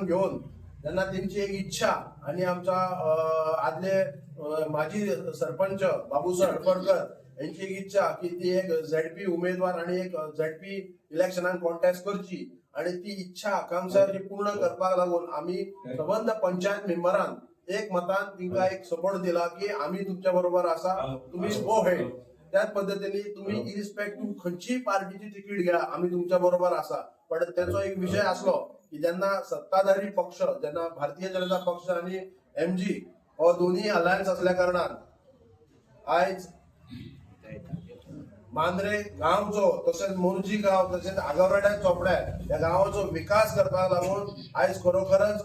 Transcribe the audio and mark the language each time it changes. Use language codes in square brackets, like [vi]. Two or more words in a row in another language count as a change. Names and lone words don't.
[kok] घेऊन जेन्ना त्यांची एक इच्छा आणि आमचा आदले माजी सरपंच बाबूसो हडपडकर यांची एक इच्छा की ती एक झेडपी उमेदवार आणि एक झेडपी इलेक्शनान कॉन्टेस्ट करची आणि ती इच्छा आकांक्षा पूर्ण करपाक लागून आम्ही संबंध पंचायत मेंबरान एक मतान तिंका एक सपोर्ट दिला की आम्ही तुमच्या बरोबर असा तुम्ही [en] go ahead [kok] त्याच पद्धतीने तुम्ही इरिस्पेक्टिव्ह खंयची पार्टीची तिकीट घ्या आम्ही तुमच्या बरोबर असा। पण त्याचो एक विषय असलो की जेन्ना सत्ताधारी पक्ष जेन्ना भारतीय जनता पक्ष आणि एमजी हो दोन्ही अलायन्स असल्या कारणान आज मांद्रे गावचो तसेच मोर्जी गाव तसेच आगावराड्या चोपड्या या गावाचो विकास करपाक लागून आज खरोखरच